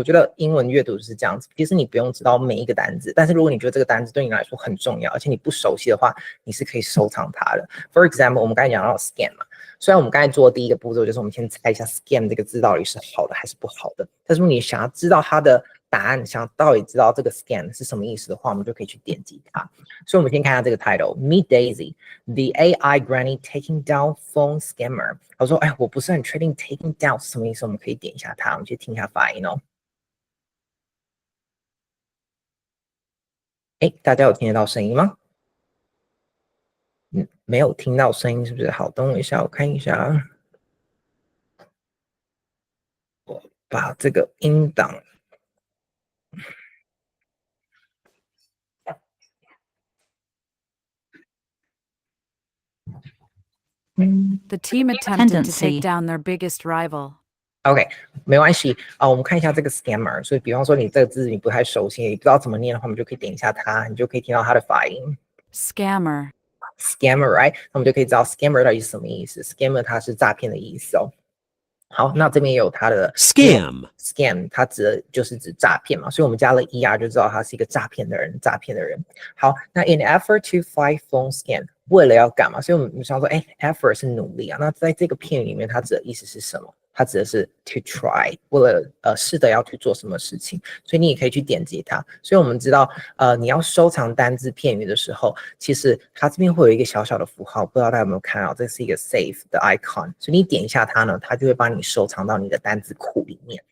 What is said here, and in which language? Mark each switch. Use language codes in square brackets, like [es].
[zh] 我觉得英文阅读是这样子，其实你不用知道每一个单字，但是如果你觉得这个单字对你来说很重要，而且你不熟悉的话，你是可以收藏它的。 [en] For example， [zh] 我们刚才讲到 scam 嘛，虽然我们刚才做的第一个步骤就是我们先猜一下 scam 这个字到底是好的还是不好的，但是如果你想要知道它的答案，想到底知道这个 scam 是什么意思的话，我们就可以去点击它。所以我们先看一下这个 [en] title，Meet Daisy。The AI Granny taking down phone scammer。 [zh] 我说，我不是很确定 taking down 是什么意思，我们可以点一下它，我们去听一下发音哦。大家有听得到声音吗？没有听到声音是不是？好，等我一下，我看一下。我把这个音档。 [en] The team attempted to take down their biggest rival. [zh] OK， 没关系我们看一下这个 scammer。所以，比方说你这个字你不太熟悉，你不知道怎么念的话，我们就可以点一下它，你就可以听到它的发音。 [en] Scammer， right？ [zh] 那我们就可以知道 scammer 到底是什么意思。scammer 它是诈骗的意思哦。好，那这边也有它的 scam， 它就是指诈骗嘛，所以我们加了 er 就知道他是一个诈骗的人。 [en] 好，那 in effort to fight phone scam， [zh] 为了要干嘛？所以我们想说，effort 是努力啊。那在这个片语里面，它指的意思是什么？它指的是 to try， 为了试着要去做什么事情，所以你也可以去点击它。所以我们知道，你要收藏单字片语的时候，其实它这边会有一个小小的符号，不知道大家有没有看到？这是一个 save 的 icon， 所以你点一下它呢，它就会帮你收藏到你的单字库里面。